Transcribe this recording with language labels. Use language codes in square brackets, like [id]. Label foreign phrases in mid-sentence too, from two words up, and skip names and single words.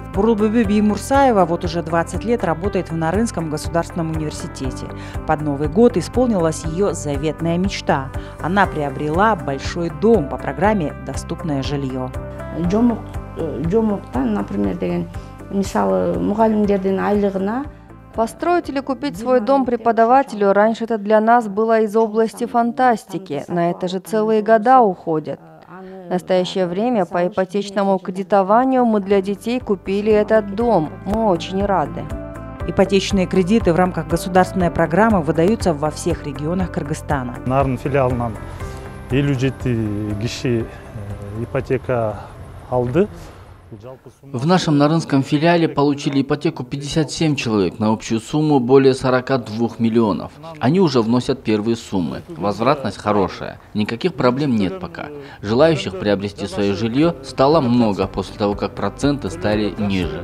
[ru] Бурулбүбү Биймурсаева вот уже 20 лет работает в Нарынском государственном университете. Под Новый год исполнилась ее заветная мечта. Она приобрела большой дом по программе «Доступное жилье». Например, [ky] мисалы, мугалимдердин айлыгына. [ru] Построить или купить свой дом преподавателю раньше это для нас было из области фантастики. На это же целые года уходят. В настоящее время по ипотечному кредитованию мы для детей купили этот дом. Мы очень рады. Ипотечные кредиты в рамках государственной программы выдаются во всех регионах Кыргызстана. [ky] Нарын филиалынан 57 киши ипотека алды. [ru] В нашем Нарынском филиале получили ипотеку 57 человек на общую сумму более 42 миллионов. Они уже вносят первые суммы. Возвратность хорошая. Никаких проблем нет пока. Желающих приобрести свое жилье стало много после того, как проценты стали ниже.